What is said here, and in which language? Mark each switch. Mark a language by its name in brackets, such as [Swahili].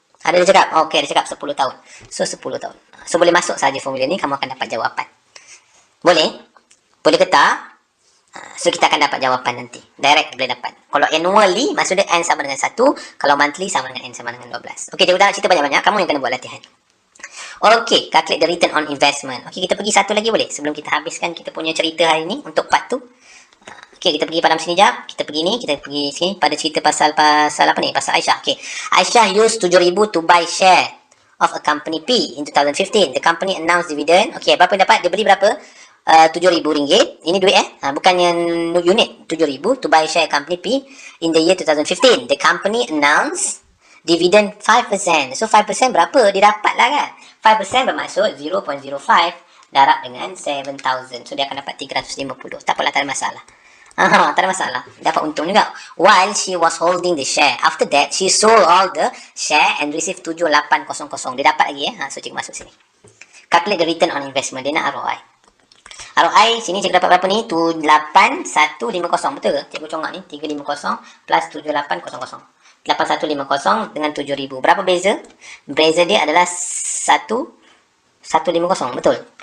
[Malay] Ada dia cakap? Okey, dia cakap 10 tahun. So 10 tahun. So boleh masuk saja formula ni, kamu akan dapat jawapan. Boleh? Boleh ke tak? So kita akan dapat jawapan nanti. Direct boleh dapat. Kalau annually maksudnya N sama dengan 1. Kalau monthly sama dengan N sama dengan 12. Okey, cikgu tak nak cerita banyak-banyak. Kamu yang kena buat latihan. [English] Okey, calculate the return on investment. [Malay] Okey, kita pergi satu lagi boleh? Sebelum kita habiskan kita punya cerita hari ni untuk part tu. Okey, kita pergi pada sini jap. Kita pergi ni, kita pergi sini pada cerita pasal apa ni? Pasal Aisyah. Okey. [English] Aisyah used 7,000 to buy share of a company P in 2015. The company announced dividend. [Malay] Okey, berapa dapat? Dia beli berapa? RM7,000. Ini duit bukannya unit. [English] 7,000 to buy share company P in the year 2015. The company announced dividend 5%. [Malay] So 5% berapa? Dia dapat lah kan? 5% bermaksud 0.05 darab dengan 7,000. So dia akan dapat 350. Tak apalah, tak ada masalah. Tak ada masalah. Dapat untung juga. [English] While she was holding the share. After that, she sold all the share and received 7,800. [Malay] Dia dapat lagi So cikgu masuk sini. [English] Calculate the return on investment. [Malay] Dia nak ROI. ROI sini cikgu dapat berapa ni? 8,150. Betul ke? Cikgu congak ni. 350 plus 7,800. 8,150 dengan 7,000. Berapa beza? Beza dia adalah 1,150. Betul.